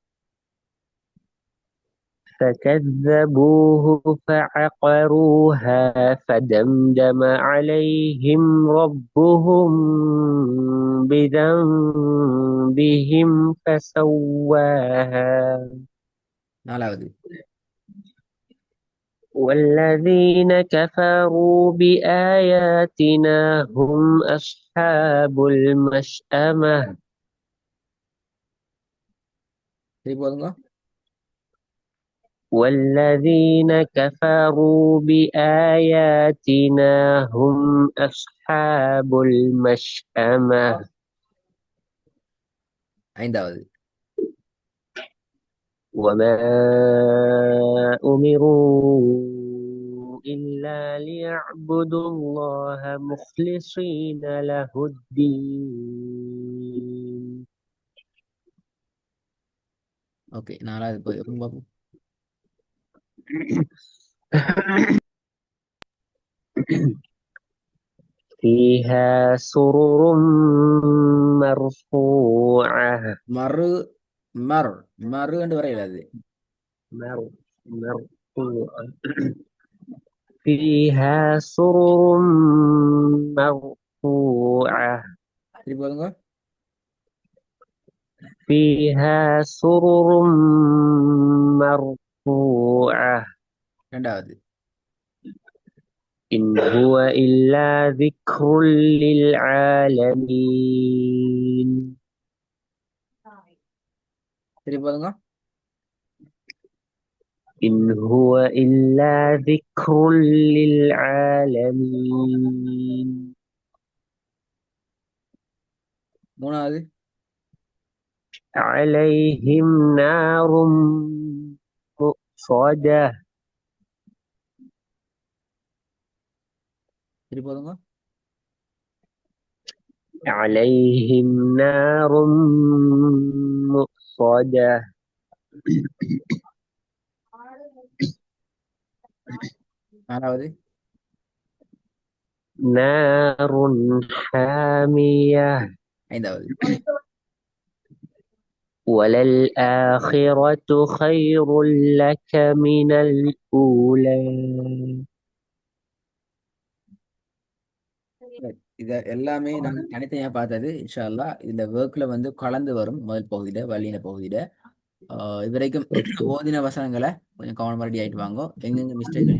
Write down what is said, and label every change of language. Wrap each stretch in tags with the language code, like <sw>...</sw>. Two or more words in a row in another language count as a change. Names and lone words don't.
<ar>فكذبوه فعقروها فدمدم عليهم ربهم بذنبهم فسواها</ar> <ta>நாலாவது.</ta> <ar>والذين كفروا بآياتنا هم أصحاب المشأمة</ar> <ta>சரி போதுங்க.</ta> <ar>والذين كفروا بآياتنا هم أصحاب المشأمة</ar> <ta>ஐந்தாவது.</ta> <ar>وما أمروا إلا ليعبدوا الله مخلصين له الدين</ar> <ta>ஓகே, நாலாவது போய் பார்ப்போம்.</ta> <ar>فيها سرر مرفوعة</ar> <ta>மறு. மறு என்று வரையில அது.</ta> <ar>مرفوعة فيها سرر مرفوعة</ar> <ta>சரி போதுங்க.</ta> <ar>فيها سرر مرفوعة</ar> <ta>ரெண்டாவது.</ta> <ar>إن هو إلا ذكر للعالمين</ar> <ta>சரி போதுங்க.</ta> <ar>إن هو إلا ذكر للعالمين</ar> <ta>மூணாவது.</ta> <ar>عليهم نار مؤصدة</ar> <ta>சரி போதுங்க.</ta> <ar>عليهم نار مؤصدة</ar> <ta>நாலாவது.</ta> <ar>نار حامية</ar> <ta>ஐந்தாவது.</ta> <ar>وللآخرة خير لك من الأولى</ar> <ta>இத எல்லாமே நாங்க தனித்தனியா பார்த்தது.</ta> <ar>إن شاء الله</ar> <ta>இதுல ஒர்க்ல வந்து கலந்து வரும். முதல் பகுதியில வழியின பகுதியில இதுவரைக்கும் ஓதின வசனங்களை கொஞ்சம் கவனமா ரெடி ஆயிட்டு வாங்க.</ta>